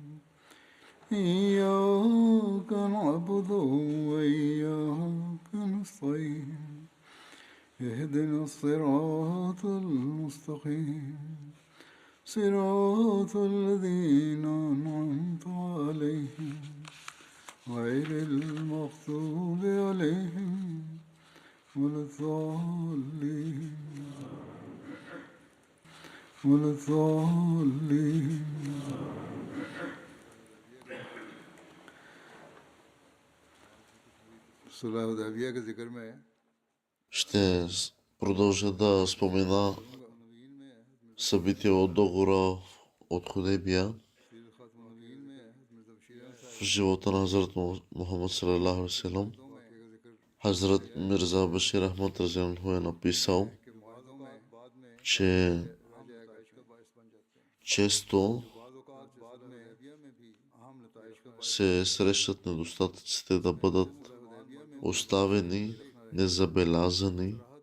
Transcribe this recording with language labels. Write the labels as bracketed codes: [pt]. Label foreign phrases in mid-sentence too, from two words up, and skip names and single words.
[ar] إياك نعبد وإياك نستعين اهدنا الصراط المستقيم صراط الذين أنعمت عليهم غير المغضوب عليهم ولا الضالين. [hi] सुलह हुदैबिया के जिक्र में [bg] Ще продължа да спомена събития от договора от Худейбия в живота на Хазрат Мухаммад салалаху алейхи ва саллям. Хазрат Мирза Башир Ахмад разияллаху е написал, че често се срещат недостатъците да бъдат оставени незабелязани